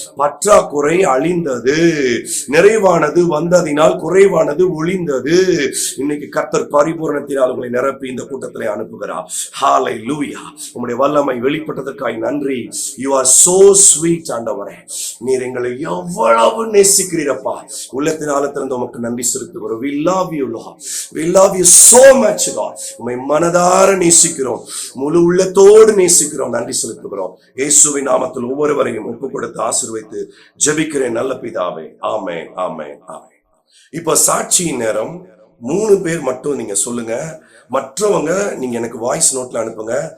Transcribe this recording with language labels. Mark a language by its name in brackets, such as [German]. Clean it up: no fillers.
[Tamil] பற்றாக்குறை அழிந்தது, நிறைவானது வந்ததினால் குறைவானது ஒளிந்தது. இன்னைக்கு கர்த்தர் பரிபூர்ணத்தினால் உங்களை நிரப்பி இந்த கூட்டத்திலே அனுப்புகிறார். ஹalleluya, உம்முடைய வல்லமை வெளிப்பட்டதற்காய் நன்றி. [English] You are so sweet [Tamil] ஆண்டவரே, நீர் எங்களை எவ்வளவு நேசிக்கிறீரப்பா. உள்ளத்தின் ஆழத்திலிருந்து உமக்கு நன்றி செலுத்துகிறோம். [English] We love you Lord, we love you so much God. [Tamil] உம்மை மனதார நேசிக்கிறோம், முழு உள்ளத்தோடு நேசிக்கிறோம், நன்றி செலுத்துகிறோம். இயேசுவின் நாமத்தில் ஒவ்வொருவரையும் ஒப்பு கொடுத்து ஆசீர்வதித்து ஜெபிக்கிறேன் நல்ல பிதாவே. ஆமென், ஆமென், ஆமென். இப்ப சாட்சியின் நேரம். 3 பேர் மட்டும் நீங்க சொல்லுங்க, மற்றவங்க நீங்க எனக்கு வாய்ஸ் நோட்ல அனுப்புங்க.